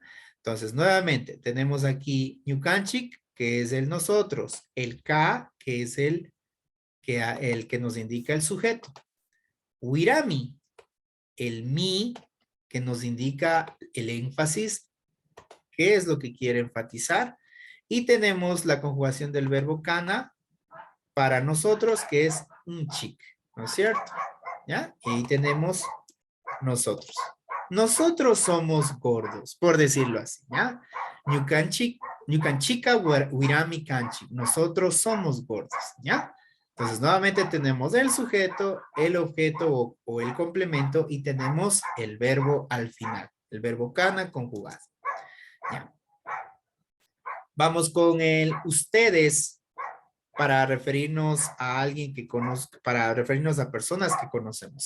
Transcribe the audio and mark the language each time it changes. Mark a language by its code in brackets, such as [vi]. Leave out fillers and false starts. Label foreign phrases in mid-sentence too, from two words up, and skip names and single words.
[es] Entonces, nuevamente, tenemos aquí ñucanchic, que es el nosotros, el ka, que es el que nos indica el sujeto, huirami, el mi, que nos indica el énfasis, qué es lo que quiere enfatizar, y tenemos la conjugación del verbo cana para nosotros, que es un chic, ¿no es cierto? ¿Ya? Y ahí tenemos nosotros. Nosotros somos gordos, por decirlo así, ¿ya? [qu] Ñucanchica huirami canchi. [es] Nosotros somos gordos, ¿ya? Entonces, nuevamente tenemos el sujeto, el objeto o el complemento y tenemos el verbo al final, el verbo cana conjugado. ¿Ya? Vamos con el ustedes para referirnos a alguien que conozca, para referirnos a personas que conocemos.